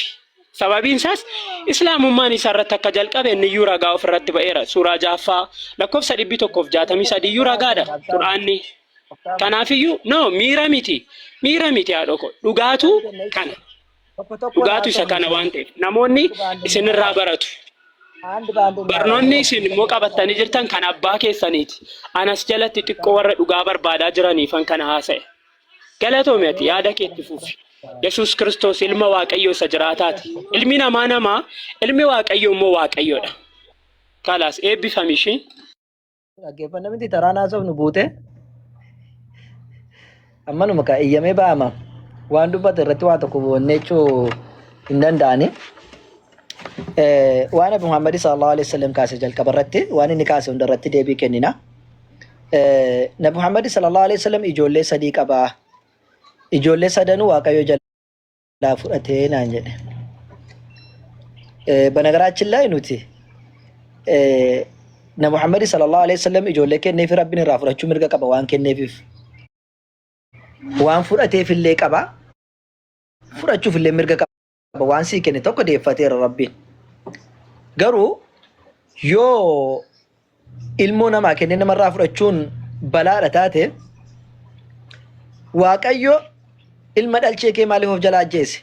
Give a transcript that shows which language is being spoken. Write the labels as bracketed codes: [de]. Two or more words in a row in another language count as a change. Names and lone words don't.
[om] Sababiin isaas Islaamummaan isa irratti akka jalqabe inni iyyuu ragaa ofirratti ba'eera. Suuraa 6 lakkoofsa 163 iyyuu ragaadha Quraanni. Kanaafiyyuu miira miti yaadoo koo dhugaatu kana. Dhugaatu isa kana waan ta'eef namoonni isinirraa baratu. [am] አንድ በአንድ [om] Barnoonni [am] እናወራለን። [om] isin immoo qabatanii jirtan kan abbaa keessaniiti. Anas jalatti xiqqoo warra dhugaa barbaadaa jiraniifan kana haasa'e. Galatoometi yaada keetti fufi. Yesuus Kiristoos ilma Waaqayyoo isa jiraataati. Ilmi namaa, ilmi Waaqayyoo immoo Waaqayyoodha. Kalaas eebbifami ishii. Dhaggeeffannaa miti taraa naasofnu buute ammanuma ka eeyyamee ba'ama. Waan dubbate irratti waa tokko boonneechuu hin danda'ani. Waan Nabi Muhammad [ar] صلى الله عليه وسلم [om] kaase jalqaba irratti waan inni kaase hunda irratti deebii kennina. Nabi Muhammad [ar] صلى الله عليه وسلم [om] ijoollee sadii qaba. Ijoollee sadanuu Waaqayyo jalaa fudhatee naan jedhe. Banagaraachin ላይ nuti Nabi Muhammad [ar] صلى الله عليه وسلم [om] ijoollee kenneef Rabbiin irraa fudhachuu mirga qaba waan kenneefiif. Waan fudhateef illee qaba. Fudhachuuf illee mirga qaba waan sii kenne tokko deeffateera Rabbiin. Garuu yoo ilmoo namaa kenne namarraa fudhachuun balaadha taate Waaqayyo ilma dhalchee kee maaliif of jalaa ajjeese?